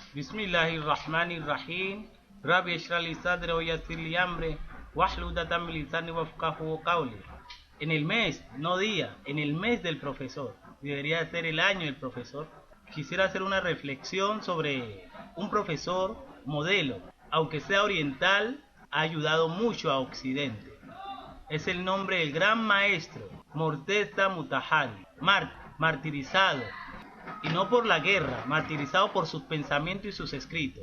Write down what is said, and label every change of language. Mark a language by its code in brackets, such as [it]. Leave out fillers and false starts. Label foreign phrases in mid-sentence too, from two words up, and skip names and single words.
[ar] بسم الله الرحمن الرحيم. رب اشرح لي صدري ويسر لي أمري واحلل عقدة من لساني يفقهوا قولي. [es] En el mes, no día, en el mes del profesor, debería ser el año del profesor. Quisiera hacer una reflexión sobre un profesor modelo, aunque sea oriental, ha ayudado mucho a Occidente. Es el nombre del gran maestro Morteza Mutahari, martirizado, y no por la guerra, martirizado por sus pensamientos y sus escritos.